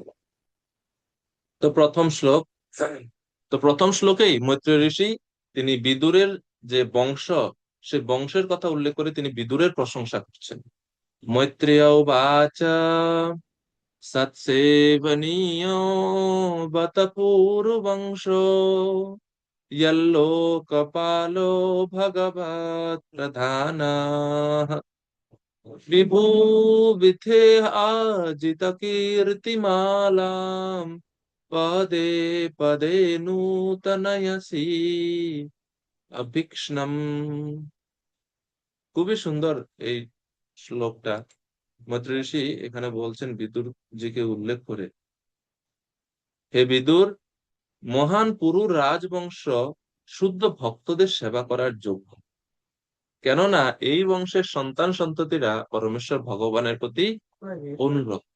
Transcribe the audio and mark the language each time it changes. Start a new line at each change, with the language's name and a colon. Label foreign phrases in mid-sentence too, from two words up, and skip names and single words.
Bangla: তো প্রথম শ্লোক, তো প্রথম শ্লোকেই মৈত্রেয় ঋষি তিনি বিদুরের যে বংশ, সেই বংশের কথা উল্লেখ করে তিনি বিদুরের প্রশংসা করছেন।
Sanskrit: মৈত্রেয় উবাচ সৎসেবনীয় বত পূর্ববংশো यल्लोकपालो भगवत् प्रधानः विभुविधेहाजित कीर्तिमालाम् पदे पदे नूतनयसि अभीक्ष्णम्।
Bangla: খুবই সুন্দর এই শ্লোকটা। মৈত্রেয় ঋষি এখানে বলছেন বিদুর জিকে উল্লেখ করে, হে বিদুর, মহান পুরু রাজবংশ শুদ্ধ ভক্তদের সেবা করার যোগ্য, কেননা এই বংশের সন্তান সন্ততিরা পরমেশ্বর ভগবানের প্রতি অনুরক্ত।